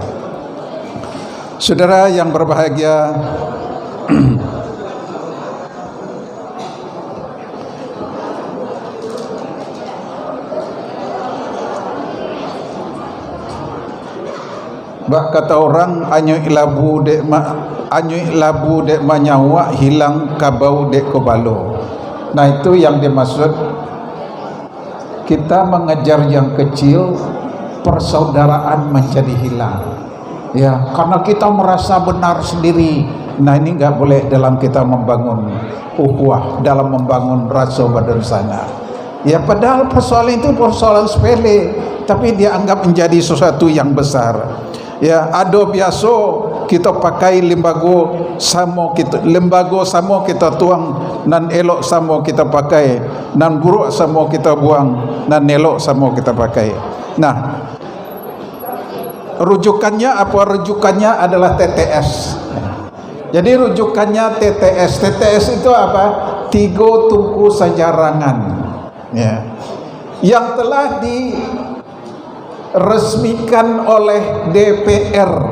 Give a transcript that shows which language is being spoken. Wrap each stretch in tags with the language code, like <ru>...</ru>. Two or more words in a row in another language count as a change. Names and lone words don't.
<id>Saudara yang berbahagia, bak kata orang</id> <min>anyoi labu dek manyawa hilang kabau dek kobalo.</min> <id>Nah, itu yang dimaksud kita mengejar yang kecil, persaudaraan menjadi hilang. Ya, karena kita merasa benar sendiri. Nah, ini enggak boleh dalam kita membangun ukhuwah, dalam membangun rasa badan sana. Ya, padahal persoalan itu persoalan sepele, tapi dia anggap menjadi sesuatu yang besar.</id> <min>Ya, ado biasa kita pakai lembago samo kita tuang, nan elok samo kita pakai, nan buruk samo kita buang, nan elok samo kita pakai.</min> <id>Nah, rujukannya apa? Rujukannya adalah TTS. Jadi rujukannya TTS. TTS itu apa? 3 tungku sajarangan, ya, yang telah diresmikan oleh DPR.</id>